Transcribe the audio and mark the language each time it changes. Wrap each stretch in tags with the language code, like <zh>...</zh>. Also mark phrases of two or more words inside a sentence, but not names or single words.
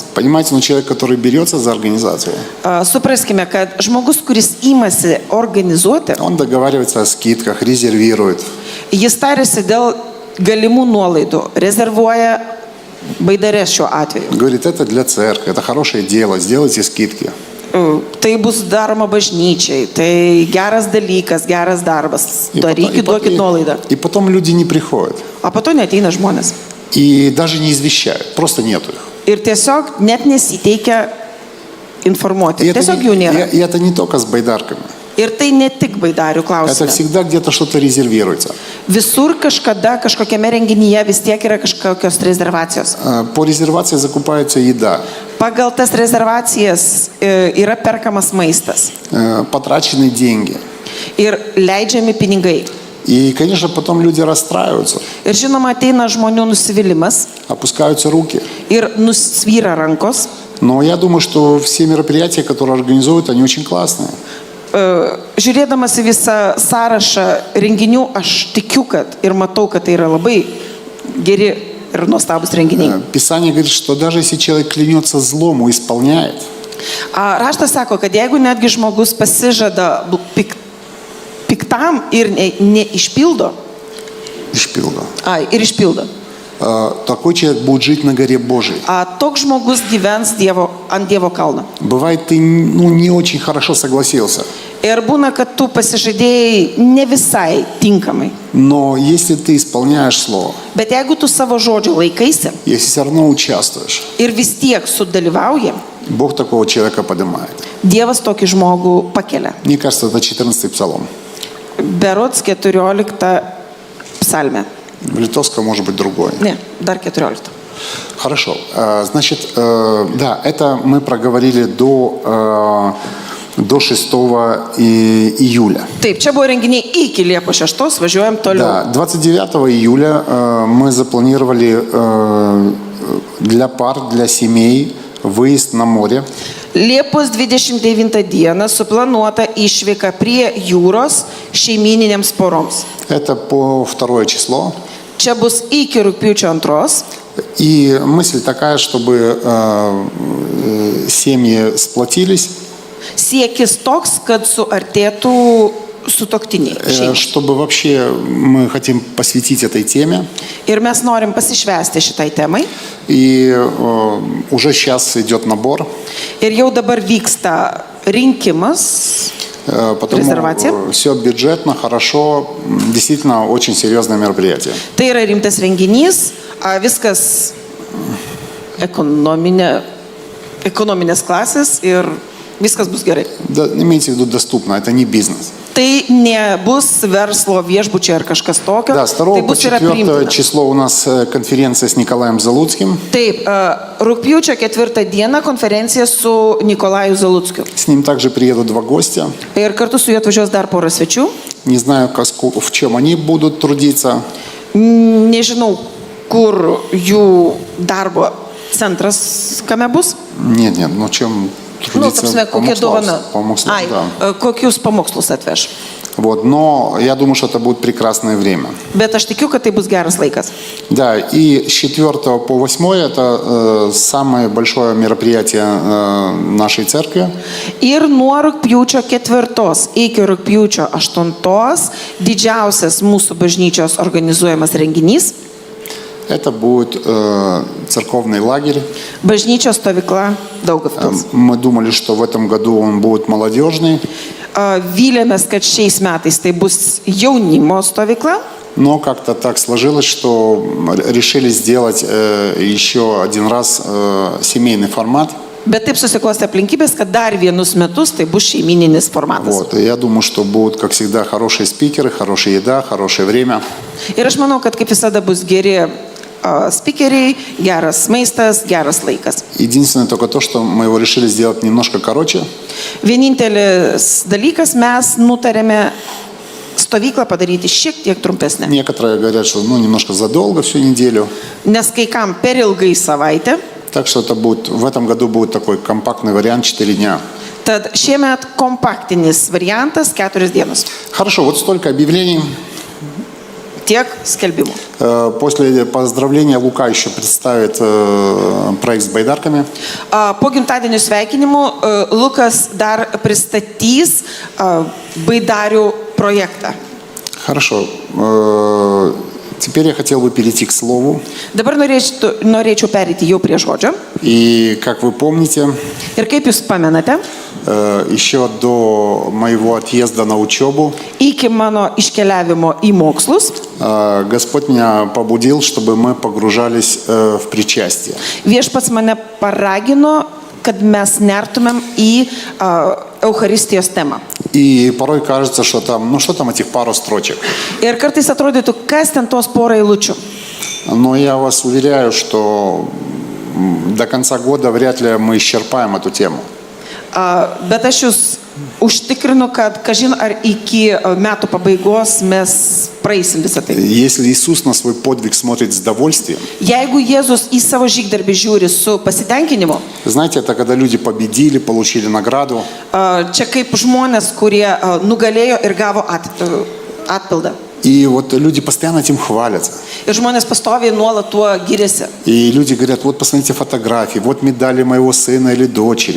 <ru>Понимаете, человек, который берется за организацию,</ru> <lt>Supraskime, kad žmogus, kuris įmasi organizuoti,</lt> <ru>он договаривается о скидках, резервирует.</ru> <lt>jis tarėsi dėl galimų nuolaidų, rezervuoja baidarės šiuo atveju.</lt> <ru>Говорит, это для церкви, это хорошее дело, сделайте скидки.</ru> <lt>Tai bus daroma bažnyčiai, tai geras dalykas, geras darbas. Darykit, duokit nuolaidą.</lt> <ru>И потом люди не приходят.</ru> <lt>O po to neteina žmonės.</lt> <ru>И даже не извещают, просто нету их.</ru> <lt>Ir tiesiog net nesiteikia informuoti. Tiesiog jų nėra.</lt> <ru>И это не только с байдарками.</ru> <lt>Ir tai ne tik baidarių</lt> <ru>Это</ru> <lt>klausimas.</lt> <ru>всегда где-то что-то резервируется.</ru> <lt>Visur kažkada kažkokiame renginyje vis tiek yra kažkokios rezervacijos.</lt> <ru>По резервации закупается еда.</ru> <lt>Pagal tas rezervacijas yra perkamas maistas</lt> <ru>Потрачены деньги.</ru> <lt>ir leidžiami pinigai.</lt> <ru>И, конечно, потом люди расстраиваются,</ru> <lt>Ir žinoma, ateina žmonių nusivylimas</lt> <ru>опускаются руки.</ru> <lt>ir nusvyra rankos.</lt> <ru>Но я думаю, что все мероприятия, которые организуют, они очень классные.</ru> <lt>Žiūrėdamas į visą sąrašą renginių, aš tikiu, kad ir matau, kad tai yra labai geri ir nuostabus renginiai.</lt> <ru>Писание говорит, что даже если человек клянется злому, исполняет,</ru> <lt>Raštas sako, kad jeigu netgi žmogus pasižada piktam ir neišpildo, ir išpildo,</lt> <ru>такой человек будет жить на горе Божией.</ru> <lt>toks žmogus gyvens ant Dievo kalno.</lt> <ru>Бывает, ты не очень хорошо согласился.</ru> <lt>Ir būna, kad tu pasižadėjai ne visai tinkamai.</lt> <ru>Но если ты исполняешь слово,</ru> <lt>Bet jeigu tu savo žodžio laikaisi</lt> <ru>если все равно участвуешь,</ru> <lt>ir vis tiek sudalyvauji,</lt> <ru>Бог такого человека поднимает.</ru> <lt>Dievas tokį žmogų pakelia.</lt> <ru>Мне кажется, это 14-й псалом.</ru> <lt>Berods 14 psalmė.</lt> <ru>В литовском может быть другой.</ru> <lt>Ne, dar 14.</lt> <ru>Хорошо. Значит, да, это мы проговорили до 6 июля.</ru> <lt>Taip, čia buvo renginiai iki Liepos 6, važiuojam toliau.</lt> <ru>Да, 29 июля мы запланировали для пар, для семей выезд на море.</ru> <lt>Liepos 29 dieną suplanuota išvyka prie jūros šeimininėms poroms.</lt> <ru>Это по 2 число.</ru> <lt>Čia bus iki rugpjūčio 2.</lt> <ru>И мысль такая, чтобы семьи сплотились,</ru> <lt>Siekis toks, kad suartėtų sutuoktiniai. šeimos.</lt> <ru>чтобы вообще мы хотим посвятить этой теме.</ru> <lt>Ir mes norim pasišvęsti šitai temai.</lt> <ru>И уже сейчас идет набор.</ru> <lt>Ir jau dabar vyksta rinkimas.</lt> <ru>Резервация. Потому все бюджетно, хорошо, действительно очень серьезное мероприятие.</ru> <lt>Tai yra rimtas renginys, viskas ekonominės klasės ir viskas bus gerai.</lt> <ru>Да, имейте в виду доступно, это не бизнес.</ru> <lt>Tai nebus verslo viešbučiai ar kažkas tokio.</lt> <ru>Да, с 2</ru> <lt>Tai</lt> <ru>по</ru> <lt>bus yra 4 priimtina.</lt> <ru>число у нас конференция с Николаем Залуцким.</ru> <lt>Taip, rugpjūčio 4 dieną konferencija su Nikolaju Zaluckiu.</lt> <ru>С ним также приедут 2 гостя.</ru> <lt>Ir kartu su juo atvažiuos dar pora svečių.</lt> <ru>Не знаю, в чем они будут трудиться.</ru> <lt>Nežinau, kur jų darbo centras kame bus.</lt> <ru>Нет, ну чем трудиться?</ru> <lt>Kokia dovana.</lt> <ru>Помокслав, да.</ru> <lt>Kokius pamokslus atveš.</lt> <ru>Вот, но я думаю, что это будет прекрасное время.</ru> <lt>Bet aš tikiu, kad tai bus geras laikas.</lt> <ru>Да, и с 4 по 8 это самое большое мероприятие нашей церкви.</ru> <lt>Ir nuo rugpjūčio 4 iki rugpjūčio 8 didžiausias mūsų bažnyčios organizuojamas renginys.</lt> <ru>Это будет церковный лагерь.</ru> <lt>Bažnyčios stovykla Daugavpils.</lt> <ru>Мы думали, что в этом году он будет молодежный.</ru> <lt>Vylėmės, kad šiais metais tai bus jaunimo stovykla.</lt> <ru>Но как-то так сложилось, что решили сделать еще один раз семейный формат.</ru> <lt>Bet taip susiklostė aplinkybės, kad dar vienus metus tai bus šeimininis formatas.</lt> <ru>Вот. И я думаю, что будут, как всегда, хорошие спикеры, хорошая еда, хорошее время.</ru> <lt>Ir aš manau, kad kaip visada bus geri spikeriai, geras maistas, geras laikas.</lt> <ru>Единственное только то, что мы его решили сделать немножко короче.</ru> <lt>Vienintelis dalykas, mes nutarėme stovyklą padaryti šiek tiek trumpesnę.</lt> <ru>Некоторые говорят, что немножко задолго, всю неделю.</ru> <lt>Nes kai kam per ilgai savaitę,</lt> <ru>Так что это будет, в этом году будет такой компактный вариант 4 дня.</ru> <lt>tad šiemet kompaktinis variantas 4 dienos.</lt> <ru>Хорошо, вот столько объявлений.</ru> <lt>Tiek skelbimų.</lt> <ru>После поздравления Лука еще представит проект с байдарками.</ru> <lt>Po gimtadienio sveikinimų Lukas dar pristatys baidarių projektą.</lt> <ru>Хорошо. Теперь я хотел бы перейти к слову.</ru> <lt>Dabar norėčiau pereiti jau prie žodžio.</lt> <ru>И, как вы помните,</ru> <lt>Ir kaip jūs pamenate,</lt> <ru>еще до моего отъезда на учебу</ru> <lt>iki mano iškeliavimo į mokslus,</lt> <ru>Господь меня побудил, чтобы мы погружались в причастие.</ru> <lt>viešpats mane paragino, kad mes nertumėm į Eucharistijos temą.</lt> <ru>И порой кажется, что там, что там этих пару строчек.</ru> <lt>Ir kartais atrodytų, kas ten tos porą eilučių.</lt> <ru>Но я вас уверяю, что до конца года вряд ли мы исчерпаем эту тему.</ru> <lt>Bet aš jūs užtikrinu, kad kažin ar iki metų pabaigos mes praeisim visą tai.</lt> <ru>Если Иисус на свой подвиг смотрит с довольствием,</ru> <lt>Jeigu Jėzus į savo žygdarbį žiūri su pasitenkinimu,</lt> <ru>знаете, это когда люди победили, получили награду,</ru> <lt>čia kaip žmonės, kurie nugalėjo ir gavo atpildą.</lt> <ru>и вот люди постоянно этим хвалятся.</ru> <lt>Ir žmonės pastoviai nuolat tuo giriasi.</lt> <ru>И люди говорят, вот посмотрите фотографии, вот медали моего сына или дочери.</ru>